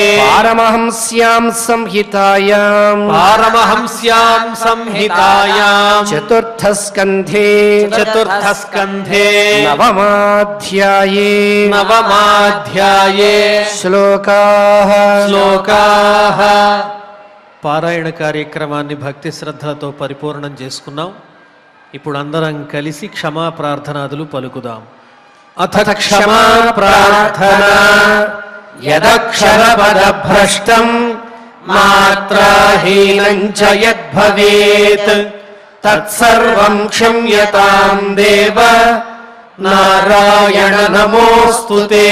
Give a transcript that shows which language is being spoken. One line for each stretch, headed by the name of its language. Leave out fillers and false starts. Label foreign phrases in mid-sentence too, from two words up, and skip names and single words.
Sanskrit: पारमहंस्यां संहितायां पारमहंस्यां संहितायां चतुर्थस्कन्धे चतुर्थस्कन्धे नवमाध्याये नवमाध्याये श्लोकाः
Telugu: పారాయణ కార్యక్రమాన్ని భక్తి శ్రద్ధలతో పరిపూర్ణం చేసుకున్నాం. ఇప్పుడు అందరం కలిసి క్షమా ప్రార్థనాదులు పలుకుదాం.
Sanskrit: అథ క్షమా ప్రార్థన యదక్షరపదభ్రష్టం మాత్రాహీనం చ యద్భవేత్ తత్సర్వం క్షమ్యతాం దేవ నారాయణ నమోస్తుతే.